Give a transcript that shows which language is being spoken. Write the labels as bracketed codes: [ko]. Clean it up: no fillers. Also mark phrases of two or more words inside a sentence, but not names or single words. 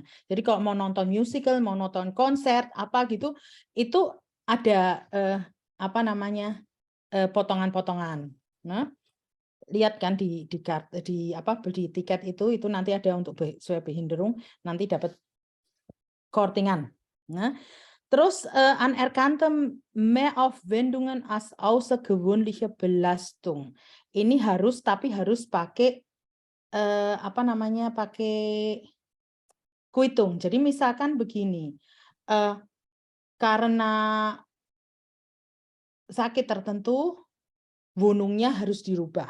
[id] Jadi kalau mau nonton musical, mau nonton konser, apa gitu, itu ada potongan-potongan. Nah, lihat kan di beli tiket itu nanti ada untuk Schwerbehinderung, nanti dapat kortingan. Nah, terus [de] anerkannte Mehraufwendungen als außergewöhnliche Belastung. [id] Ini harus pakai pakai Kuitung. Jadi misalkan begini, karena sakit tertentu, wohnungnya harus dirubah.